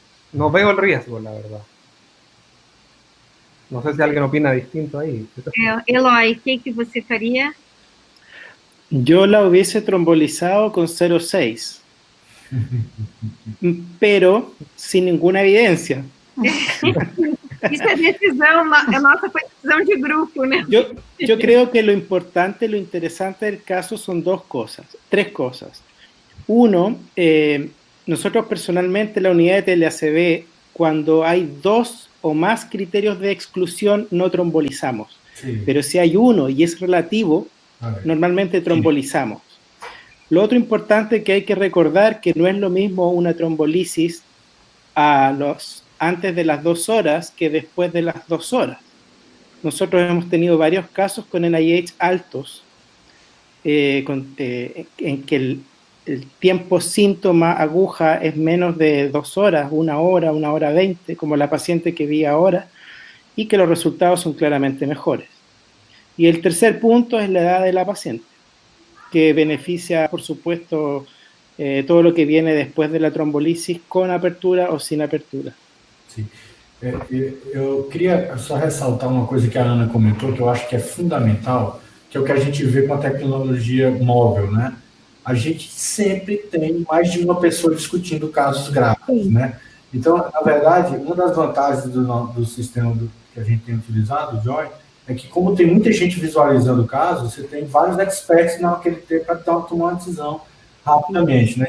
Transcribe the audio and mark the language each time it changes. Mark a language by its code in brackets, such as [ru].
[es] No veo el riesgo, la verdad. No sé si alguien opina distinto ahí. Eloy, ¿qué [pt] você [es] faría? Yo la hubiese trombolizado con 0,6, pero sin ninguna evidencia. [pt] Isso é decisão, nossa foi decisão de grupo, né? [es] Yo creo que lo interesante del caso son tres cosas. Uno, nosotros personalmente, la unidad de TLACB, cuando hay 2 o más criterios de exclusión, no trombolizamos. Sí. Pero si hay uno y es relativo, normalmente trombolizamos. Lo otro importante que hay que recordar que no es lo mismo una trombolisis antes de las 2 horas que después de las 2 horas. Nosotros hemos tenido varios casos con NIH altos en que el tiempo síntoma aguja es menos de 2 horas, 1 hora, 1 hora 20, como la paciente que vi ahora, y que los resultados son claramente mejores. Y el tercer punto es la edad de la paciente, que beneficia, por supuesto, todo lo que viene después de la trombolisis con apertura o sin apertura. [pt] Sim. Eu queria só ressaltar uma coisa que a Ana comentou, que eu acho que é fundamental, que é o que a gente vê com a tecnologia móvel, né? A gente sempre tem mais de uma pessoa discutindo casos graves, né? Então, na verdade, uma das vantagens do sistema que a gente tem utilizado, o Joy, é que como tem muita gente visualizando o caso, você tem vários experts naquele tempo para tomar uma decisão rapidamente, né?